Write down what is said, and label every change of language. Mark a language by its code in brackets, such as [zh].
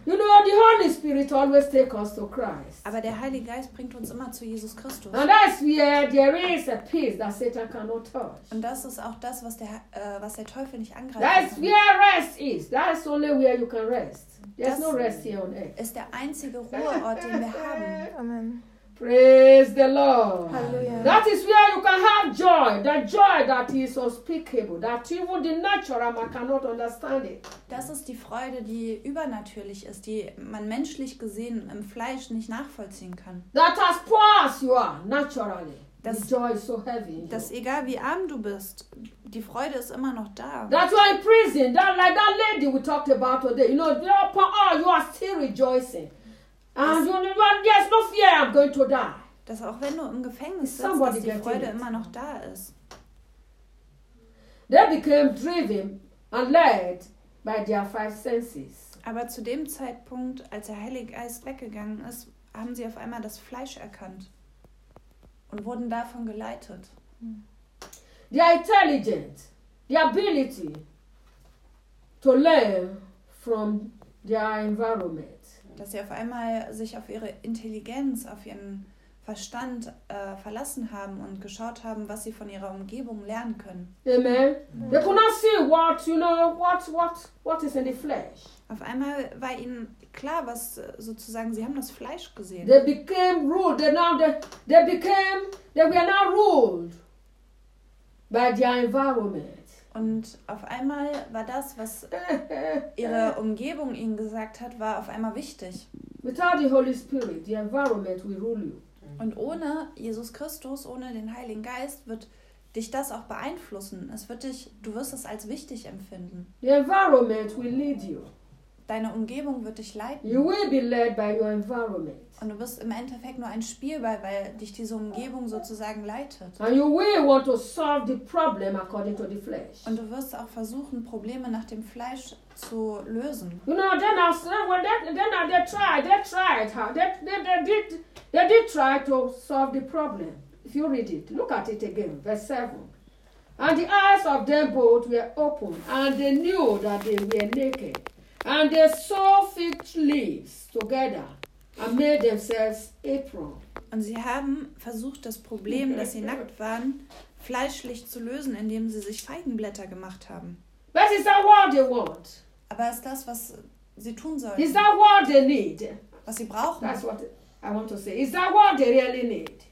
[en] You know, the Holy Spirit always takes us to Christ. [de] Aber der Heilige Geist bringt uns immer zu Jesus Christus. [en] And that's where there is a peace that Satan cannot touch. [de] Und das ist auch das, was der Teufel nicht angreift. [en] That's where rest is. That's only where you can rest. There's no rest here on earth. [de] Ist der einzige Ruheort, den wir haben. Amen. [en] Praise the Lord. Hallelujah. That is where you can have joy. That joy that is unspeakable. That even the natural man cannot understand it. [de] Das ist die Freude, die übernatürlich ist, die man menschlich gesehen im Fleisch nicht nachvollziehen kann. [en] That as poor as you are, naturally, das, the joy is so heavy. [de] Dass egal wie arm du bist, die Freude ist immer noch da. [en] That you are in prison, that like that lady we talked about today. You know, you are poor, oh, you are still rejoicing. And there's no fear I'm going to die. [de] Dass auch wenn du im Gefängnis sitzt, dass die Freude immer noch da ist. [en] They became driven and led by their five senses. [de] Aber zu dem Zeitpunkt, als der Heilige Geist weggegangen ist, haben sie auf einmal das Fleisch erkannt und wurden davon geleitet. [en] They are intelligent, the ability to learn from their environment. [de] Dass sie auf einmal sich auf ihre Intelligenz, auf ihren Verstand verlassen haben und geschaut haben, was sie von ihrer Umgebung lernen können. Amen. [en] They could not see what, you know, what is in the flesh. [de] Auf einmal war ihnen klar, was sozusagen, sie haben das Fleisch gesehen. [en] They became ruled. They were now ruled by their environment. [de] Und auf einmal war das, was ihre Umgebung ihnen gesagt hat, war auf einmal wichtig. [en] Without the Holy Spirit, the environment will rule you. [de] Und ohne Jesus Christus, ohne den Heiligen Geist, wird dich das auch beeinflussen. Es wird dich, du wirst es als wichtig empfinden. [en] The environment will lead you. [de] Deine Umgebung wird dich leiten. [en] You will be led by your environment. [de] Und du wirst im Endeffekt nur ein Spielball, weil dich diese Umgebung sozusagen leitet. [en] And you will want to solve the problem according to the flesh. [de] Und du wirst auch versuchen, Probleme nach dem Fleisch zu lösen. [en] You know, they did try to solve the problem. If you read it, look at it again, verse 7. And the eyes of them both were open, and they knew that they were naked. And they sewed fig leaves together and made themselves apron. [de] Und sie haben versucht, das Problem, dass sie nackt waren, fleischlich zu lösen, indem sie sich Feigenblätter gemacht haben. [en] But is that what they want? [de] Aber ist das, was sie tun sollen? [en] Is that what they need? [de] Was sie brauchen? [en] That's what I want to say. Is that what they really need?